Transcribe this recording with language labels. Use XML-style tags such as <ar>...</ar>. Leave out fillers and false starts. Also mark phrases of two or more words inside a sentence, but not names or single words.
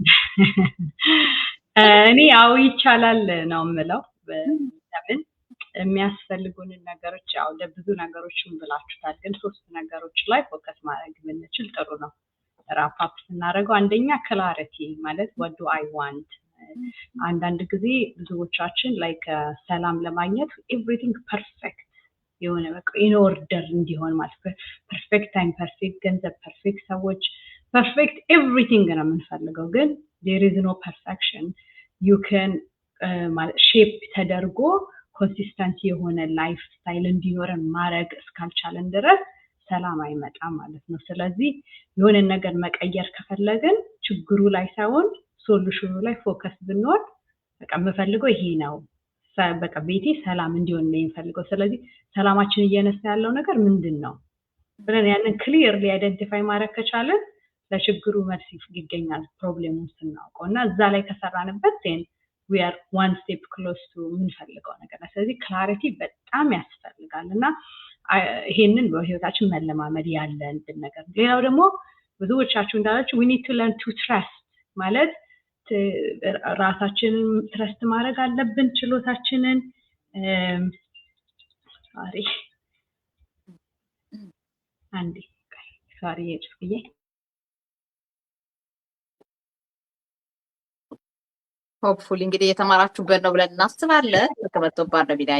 <am>እኔ ያው ይቻላል ነው የምለው። ለምን የሚያስፈልጉንን ነገሮች ያው ለብዙ ነገሮችን ብላችሁታል፣ ግን 3 ነገሮች ላይ ፎከስ ማድረግ ብንችል ጥሩ ነው። ራፓፕ ስናደርገው አንደኛ ክላሪቲ ማለት</am> <en>what do I want።</en> <am>አንዳንድ ጊዜ ብዙዎቻችን ላይክ ሰላም ለማግኘት</am> <en>everything perfect</en> <am>የሆነ በቃ</am> <en>in order</en> <am>እንዲሆን ማለት</am> <en>perfect time፣</en> <am>ፐርፌክት ገንዘብ፣ ፐርፌክት ሰዎች፣</am> <en>perfect everything</en> <am>ነው የምንፈልገው። ግን</am> <en>there is no perfection. you can</en> <am>ማለት ሼፕ ተደርጎ ኮንሲስተንሲ የሆነ</am> <en>life style</en> <am>እንዲኖረን ማድረግ እስካልቻለን ድረስ ሰላም አይመጣም ማለት ነው። ስለዚህ የሆነ ነገር መቀየር ከፈለግን ችግሩ ላይ ሳይሆን ሶሉሽኑ ላይ ፎከስ ብንሆን በቃ የምፈልገው ይሄ ነው፣ በቃ ቤቴ ሰላም እንዲሆን ነው የምፈልገው። ስለዚህ ሰላማችን እየነሳ ያለው ነገር ምንድን ነው ብለን ያንን</am> <en>clearly identify</en> <am>ማድረግ ከቻለን ለችግሩ መልስ ይገኛል ፕሮብሌሙን ስናውቀው እና እዛ ላይ ከሰራንበት</am> <en>then we are one step close to</en> <am>የምንፈልገው ነገር። ስለዚህ ክላሪቲ በጣም ያስፈልጋል እና ይሄንን በህይወታችን መለማመድ ያለብን ነገር። ሌላው ደግሞ ብዙዎቻችሁ እንዳላችሁ</am> <en>we need to learn to trust</en> <am>ማለት ራሳችንን ትረስት ማድረግ አለብን፣ ችሎታችንን sorry ሆፕፉሊ እንግዲህ የተማራችሁበት ነው ብለን እናስባለን። ተመጥቶባል ነው ቢላይ።</am>